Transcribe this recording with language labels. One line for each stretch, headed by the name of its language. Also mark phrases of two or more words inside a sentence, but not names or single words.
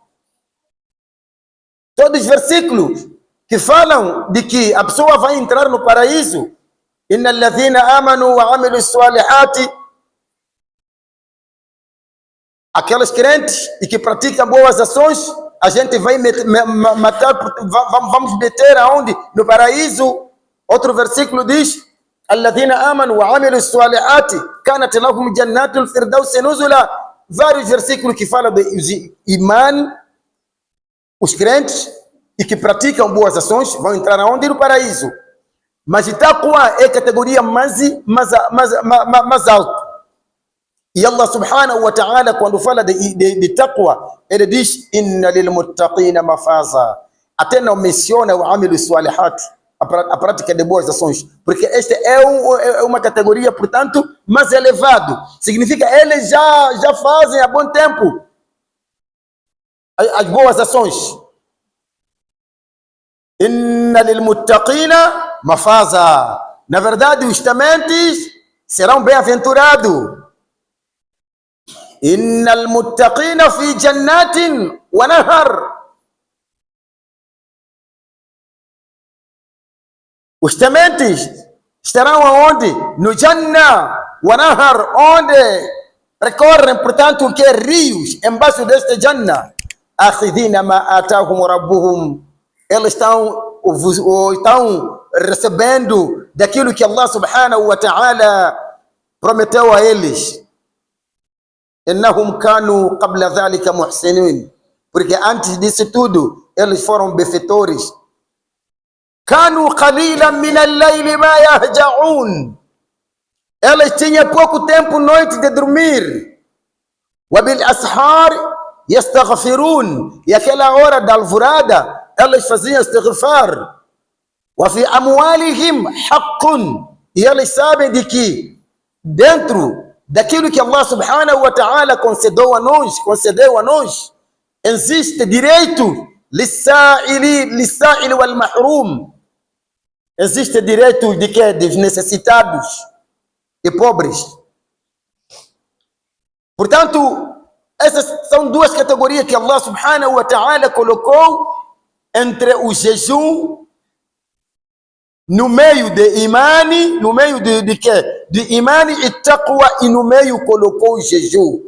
Portuguese: Todos os versículos que falam de que a pessoa vai entrar no paraíso,
Arabic: إن الذين آمنوا وعملوا الصالحات,
Portuguese: aqueles crentes e que praticam boas ações, a gente vai matar, vamos meter aonde? No paraíso. Outro versículo diz:
Arabic: الذين آمنوا وعملوا الصالحات كانت لهم جنات الفردوس نزلا.
Portuguese: Vários versículos que falam de iman, os crentes e que praticam boas ações vão entrar aonde? No paraíso. Mas taqwa é a categoria mais alta. E Allah
Arabic: سبحانه وتعالى,
Portuguese: quando fala de taqwa, ele diz:
Arabic: إن للمتقين مفازا.
Portuguese: Até não menciona o
Arabic: عملوا الصالحات,
Portuguese: a prática de boas ações, porque este é uma categoria, portanto, mais elevado. Significa eles já fazem há bom tempo as boas ações.
Arabic: إن للمتقين مفازا.
Portuguese: Na verdade, os tementes serão bem-aventurados.
Arabic: إن المتقين في جنات ونهر.
Portuguese: Os tementes estarão aonde?
Arabic: No الجنة ونهر,
Portuguese: onde recorrem, portanto, o que? Rios embaixo deste Jannah.
Arabic: آخذين ما آتاهم ربهم.
Portuguese: Eles estão recebendo daquilo que Allah
Arabic: سبحانه وتعالى
Portuguese: prometeu a eles.
Arabic: إنهم كانوا قبل ذلك محسنين.
Portuguese: Porque antes disso tudo, eles foram benfeitores.
Arabic: كانوا قليلا من الليل ما يهجعون.
Portuguese: Eles tinham pouco tempo, noite, de dormir.
Arabic: وبالأسحار يستغفرون.
Portuguese: E aquela hora da alvorada, eles faziam istighfar.
Arabic: وفي أموالهم حق.
Portuguese: E eles sabem de que dentro daquilo que Allah
Arabic: سبحانه وتعالى
Portuguese: concedeu a nós, existe direito
Arabic: للسائل والمحروم.
Portuguese: Existe direito de quê? Dos necessitados e pobres. Portanto, essas são duas categorias que Allah
Arabic: سبحانه وتعالى
Portuguese: colocou entre o jejum, no meio de imani, no meio de quê? De imani e taqwa, e no meio colocou o jejum.